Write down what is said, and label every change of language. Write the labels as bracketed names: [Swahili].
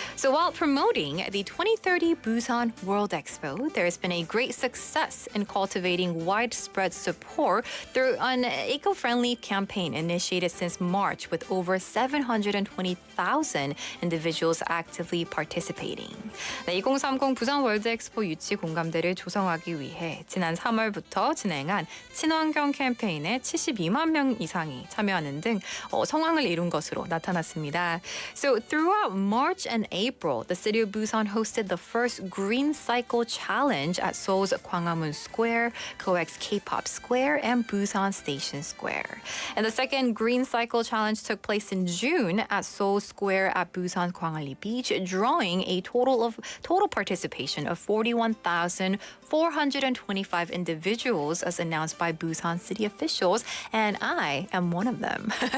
[English] So while promoting the 2030 Busan Worldexpo, there has been a great success in cultivating widespread support through an eco-friendly campaign initiated since March with over 720,000 individuals actively participating. [Korean] 2030 부산 월드엑스포 유치 공감대를 조성하기 위해 지난 3월부터 진행한 친환경 캠페인에 72만 명 이상이 참여하는 등 성황을 이룬 것으로 나타났습니다. [English] So throughout March and April, the city of Busan hosted the first Green Cycle Challenge at Seoul's Gwanghwamun Square, COEX K-pop Square, and Busan Station Square. And the second Green Cycle Challenge took place in June at Seoul Square at Busan Gwanghali Beach, drawing a total participation of 41,425 individuals as announced by Busan city officials, and I am one of them.